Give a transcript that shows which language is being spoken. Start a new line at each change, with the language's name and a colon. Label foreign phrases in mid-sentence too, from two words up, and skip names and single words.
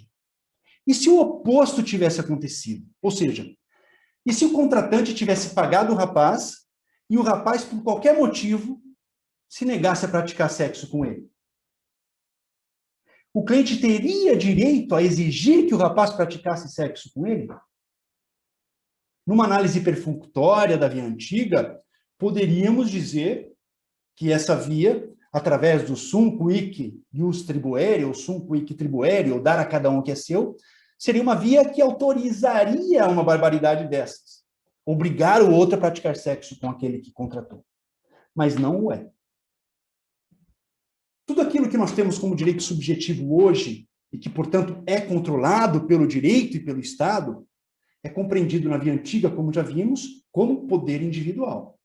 Portuguese: E se o oposto tivesse acontecido? Ou seja, e se o contratante tivesse pagado o rapaz e o rapaz, por qualquer motivo, se negasse a praticar sexo com ele? O cliente teria direito a exigir que o rapaz praticasse sexo com ele? Numa análise perfunctória da via antiga, poderíamos dizer que essa via, através do
Latin: sum quic ius tribuere,
Portuguese: ou
Latin: sum quic tribuere,
Portuguese: ou dar a cada um o que é seu, seria uma via que autorizaria uma barbaridade dessas. Obrigar o outro a praticar sexo com aquele que contratou. Mas não o é. Tudo aquilo que nós temos como direito subjetivo hoje, e que, portanto, é controlado pelo direito e pelo Estado, é compreendido na via antiga, como já vimos, como poder individual.